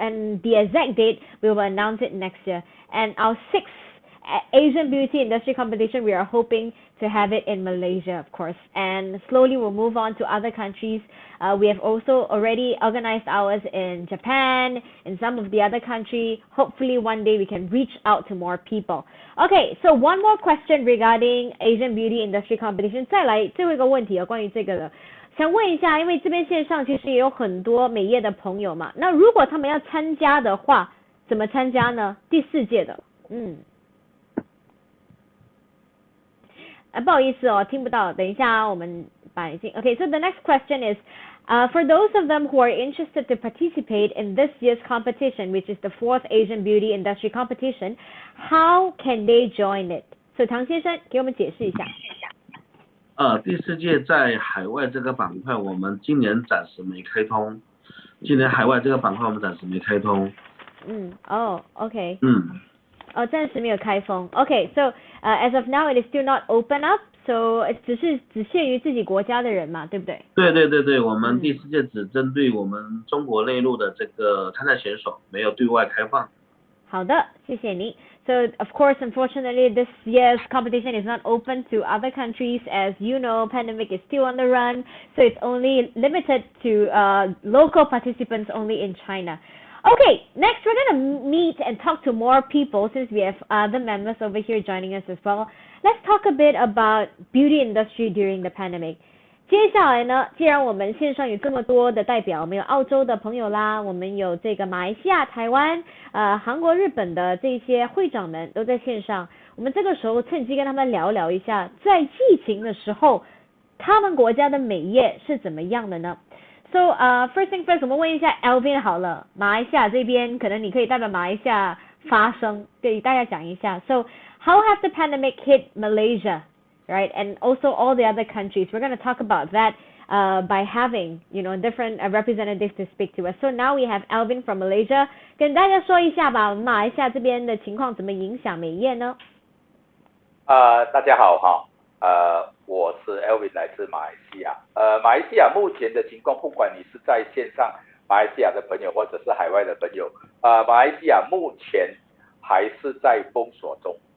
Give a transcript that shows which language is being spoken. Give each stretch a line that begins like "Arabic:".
English: And the exact date, we will announce it next year. And our 6th Asian Beauty Industry Competition, we are hoping to have it in Malaysia, of course. And slowly we'll move on to other countries. We have also already organized ours in Japan, in some of the other countries. Hopefully one day we can reach out to more people. Okay, so one more question regarding Asian Beauty Industry Competition.
Chinese: 再来最后一个问题关于这个的。想问一下，因为这边线上其实也有很多美业的朋友嘛，那如果他们要参加的话，怎么参加呢？第4届的，不好意思哦，听不到，等一下我们把已经
English: Okay, so the next question is, for those of them who are interested to participate in this year's competition, which is the 4th Asian Beauty Industry Competition, how can they join it? So
Chinese: 唐先生给我们解释一下。第4届在海外这个板块，我们今年暂时没开通。今年海外这个板块我们暂时没开通。 OK。 暂时没有开封。
English: Okay, so as of now it is still not open up, so
Chinese: 只限于自己国家的人嘛，对不对？对，我们第4届只针对我们中国内陆的这个参赛选手，没有对外开放。好的，谢谢你。
English: So of course, unfortunately, this year's competition is not open to other countries. As you know, pandemic is still on the run, so it's only limited to local participants only in China. Okay, next we're going to meet and talk to more people since we have other members over here joining us as well. Let's talk a bit about beauty industry during the pandemic.
Chinese: 接下来呢，既然我们线上有这么多的代表，我们有澳洲的朋友啦，我们有这个马来西亚、台湾、韩国、日本的这些会长们都在线上，我们这个时候趁机跟他们聊聊一下，在疫情的时候，他们国家的美业是怎么样的呢？
English: So first thing first,
Chinese: 我们问一下 Alvin 好了，马来西亚这边可能你可以代表马来西亚发声，给大家讲一下。
English: So how has the pandemic hit Malaysia, right, and also all the other countries? We're going to talk about that by having, different representatives to speak to us. So now we have Alvin from Malaysia.
Chinese: 跟大家说一下吧，马来西亚这边的情况怎么影响美业呢？大家好哈。我是 Elvin 来自马来西亚。马来西亚目前的情况，不管你是在线上马来西亚的朋友或者是海外的朋友，马来西亚目前还是在封锁中。